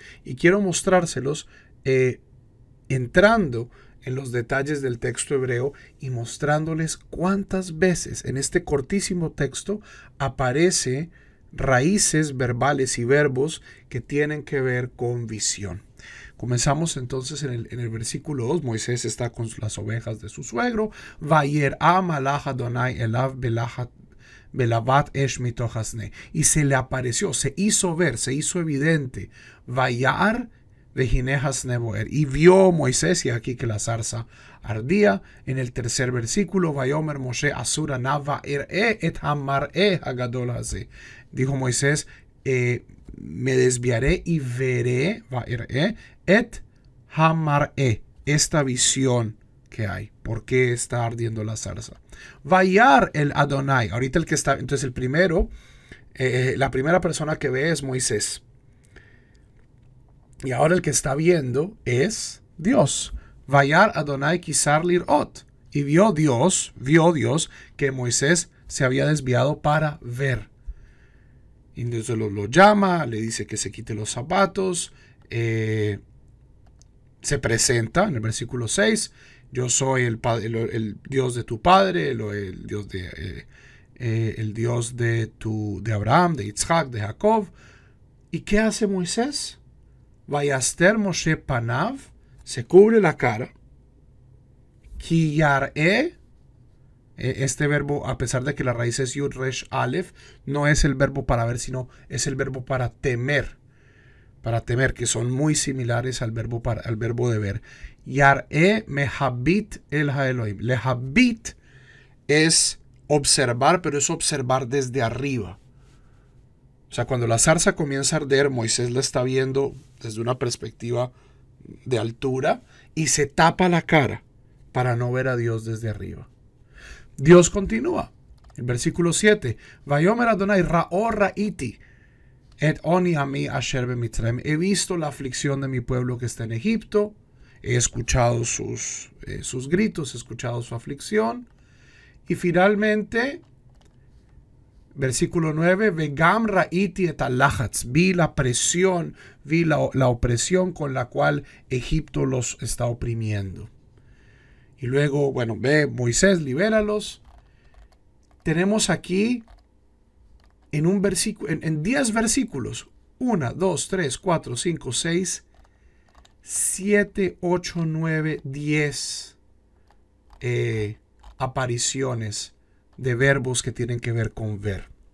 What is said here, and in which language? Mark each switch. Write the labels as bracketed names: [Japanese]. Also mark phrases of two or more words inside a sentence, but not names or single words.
[Spanish] Y quiero mostrárselos entrando en los detalles del texto hebreo y mostrándoles cuántas veces en este cortísimo texto aparece raíces verbales y verbos que tienen que ver con visión. Comenzamos entonces en el versículo 2. Moisés está con las ovejas de su suegro. [Hebrew] וירא מלאך ה' אליו בלבת אש מתוך הסנה. [Spanish] Y se le apareció, se hizo ver, se hizo evidente. [Hebrew] וירא והנה הסנה בוער. [Spanish] Y vio Moisés, y aquí que la zarza ardía. En el tercer versículo, [Hebrew] ויאמר משה אסורה נא את המראה הגדול הזה. [Spanish] Dijo Moisés, me desviaré y veré, [Hebrew] את המראה, [Spanish] esta visión que hay. ¿Por qué está ardiendo la zarza? [Hebrew] וירא אל ה. [Spanish] Ahorita el que está, entonces el primero, la primera persona que ve es Moisés. Y ahora el que está viendo es Dios. [Hebrew] וירא ה' כי סר לראות. [Spanish] Y vio Dios que Moisés se había desviado para ver. Y entonces lo llama, le dice que se quite los zapatos, se presenta en el versículo 6, yo soy el Dios de tu padre, el Dios de Abraham, de Isaac, de Jacob. ¿Y qué hace Moisés? [Hebrew] ויסתר משה פניו, [Spanish] se cubre la cara, [Hebrew] כי ירא. [Spanish] Este verbo, a pesar de que la raíz es [Hebrew] יוד ריש אלף, [Spanish] no es el verbo para ver, sino es el verbo para temer. Para temer, que son muy similares al verbo de ver. [Hebrew] ירא מהביט אל האלוהים. [Spanish] Lehabit es observar, pero es observar desde arriba. O sea, cuando la zarza comienza a arder, Moisés la está viendo desde una perspectiva de altura y se tapa la cara para no ver a Dios desde arriba. Dios continúa. El versículo 7. [Hebrew] ויאמר ה' ראה ראיתי את עני עמי אשר במצרים. [Spanish] He visto la aflicción de mi pueblo que está en Egipto. He escuchado sus gritos, he escuchado su aflicción. Y finalmente, versículo 9. [Hebrew] וגם ראיתי את הלחץ. [Spanish] Vi la presión, vi la opresión con la cual Egipto los está oprimiendo. Y luego, bueno, ve Moisés, libéralos. Tenemos aquí en un versículo, en 10 versículos, 1, 2, 3, 4, 5, 6, 7, 8, 9, 10 apariciones de verbos que tienen que ver con ver.